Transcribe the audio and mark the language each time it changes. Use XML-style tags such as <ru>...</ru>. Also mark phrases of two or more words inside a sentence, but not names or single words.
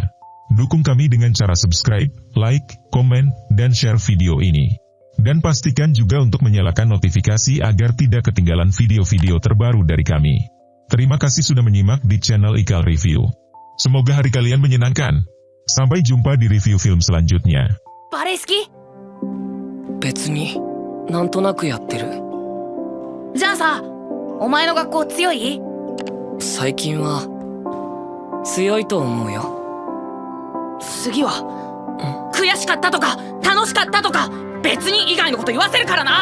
<id>Dukung kami dengan cara subscribe, like, komen, dan share video ini. Dan pastikan juga untuk menyalakan notifikasi agar tidak ketinggalan video-video terbaru dari kami. Terima kasih sudah menyimak di channel Ikal Review. Semoga hari kalian menyenangkan. Sampai jumpa di review film selanjutnya.</id> <ja>バレエ好き？別になんとなくやってる。じゃあさ、お前の学校強い？最近は強いと思うよ。次は、悔しかったとか楽しかったとか別に以外のこと言わせるからな。</ja>